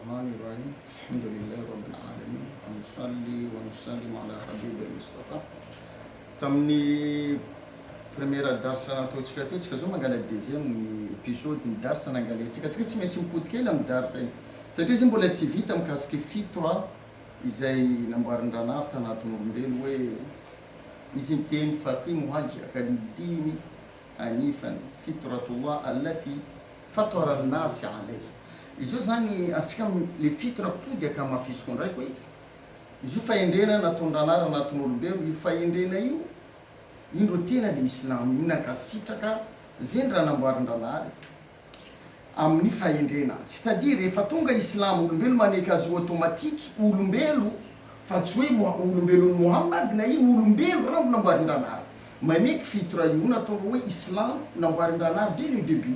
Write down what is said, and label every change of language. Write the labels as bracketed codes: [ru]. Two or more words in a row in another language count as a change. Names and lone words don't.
[ar] الرحمن الرحيم الحمد لله رب العالمين ونصلي ونسلم على حبيب المصطفى [mg] tamin'ny première darsa ataontsika teo tsika zao mangala [fr] deuxième épisode [mg] ny darsa nangalentsika tsika tsy maintsy mipody kely amin'ny darsa iny satria izy mbola tsy vita mikasiky fito izay namboarin-dranahy tanatin'olombelo hoe izy ny teny [ar] فأقم وجهك للدين حنيفا فطرت الله التي فطر الناس عليها. [mg] Izy io zany atsika le fitra pody aka mafisiko ndraiky hoe izy io fahendrena nataon-dranahy anatin'olombelo io fahendrena io indro tena le islam io nakasitraka zay ny raha namboarin-dranahy amin'ny fahendrena azy, [fr] c'est-à-dire [mg] rehefa tonga islam olombelo maneky azy automatique olombelo fa tsy hoe olombelon'ny Muhammad na ino olombelo raha namboarin-dranahy maneky fitra io natonga hoe islam namboarin-dranahy [fr] dès le début.